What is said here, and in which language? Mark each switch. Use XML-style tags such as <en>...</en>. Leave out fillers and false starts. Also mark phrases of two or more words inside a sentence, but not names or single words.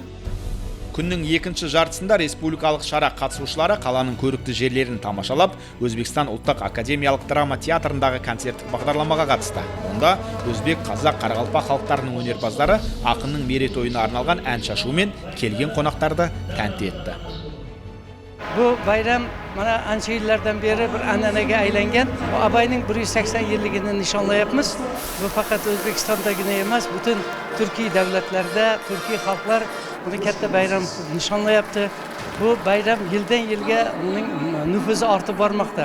<kk>Күннің екінші жартысында республикалық шара қатысушылары қаланың көрікті жерлерін тамашалап, Өзбекстан ұлттық академиялық драма театрындағы концерттік бағдарламаға қатысты. Онда өзбек, қазақ, қарақалпақ халықтарының өнерпаздары ақынның мерейтойына арналған ән шашумен келген қонақтарды тәнті етті.</kk> <uz>Bu bayram mana ancha yillardan beri bir an'anaga aylangan. Abayning 180 yilligini nishonlayapmiz. Bu faqat O'zbekistondagina emas, butun Turkiy davlatlarda turkiy xalqlar buni katta bayram nishonlayapti. Bu bayram yildan yilga uning nufuzi ortib bormoqda.</uz>